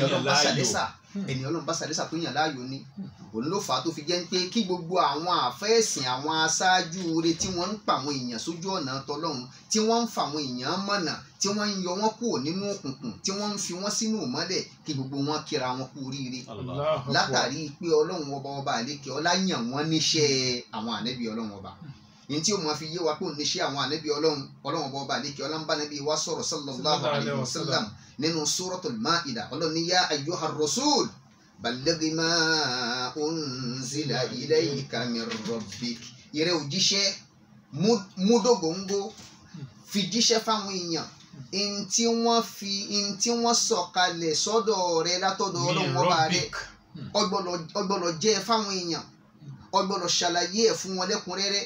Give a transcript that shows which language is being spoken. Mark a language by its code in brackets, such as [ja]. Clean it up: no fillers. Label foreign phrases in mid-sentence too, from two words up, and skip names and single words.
[yo] tó yàn láàyò ni òun ló fà á tó fi jẹ́ pé kí gbogbo àwọn àfẹ́ẹ̀sìn àwọn aṣáájú rẹ̀ tí wọ́n ń pa àwọn èèyàn sójú ọ̀nà tọlọ́run tí wọ́n ń fa àwọn èèyàn mọ̀nà tí wọ́n ń yọ wọ́n kúrò nínú òkùnkùn tí wọ́n ń fi wọ́n sínú ìmọ́lẹ̀ kí gbogbo wọn kíra wọn kú oríire látàrí pé Ọlọ́run ọba àlékè ọlá yàn wọ́n níṣẹ́ àwọn ànábì Ọlọ́run ọba. yìí tí ó máa fi yé wa pé òun níṣẹ́ àwọn ànábì Ọlọ́run ọba àlékè ọlá ń bá ànábì wa sọ̀rọ̀ [ar] صلى الله عليه وسلم [yo] nínú Suratul Ma'idah Ọlọ́run ní [ar] يا أيها الرسول بلغ ما أنزل إليك من ربك [yo] ìrẹ́ òjíṣẹ́ múdògóńgó fi jíṣẹ́ fáwọn èèyàn ntí wọ́n sọ̀kalẹ̀ sọ́dọ̀ rẹ látọ̀dọ̀ Ọlọ́run ọba rẹ ọgbọ́dọ̀ jẹ́ fáwọn èèyàn ọgbọ́dọ̀ ṣàlàyé ẹ̀ fún wọn lẹ́kùnrẹ́rẹ́.